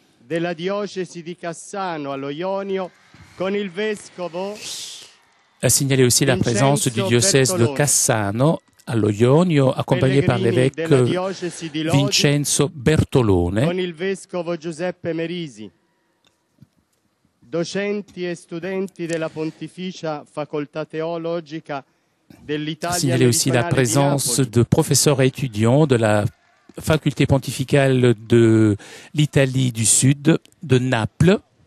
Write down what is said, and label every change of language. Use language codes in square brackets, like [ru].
[it] della diocesi di Cassano allo Ionio con il vescovo [fr] A signaler aussi la présence du diocèse de Cassano allo Ionio, accompagné par l'évêque Vincenzo Bertolone, [it] con il vescovo Giuseppe Merisi, docenti e studenti della Pontificia Facoltà Teologica dell'Italia. [fr] Signaler aussi la présence de professeurs et étudiants de la faculté pontificale de l'Italie du Sud, de Naples.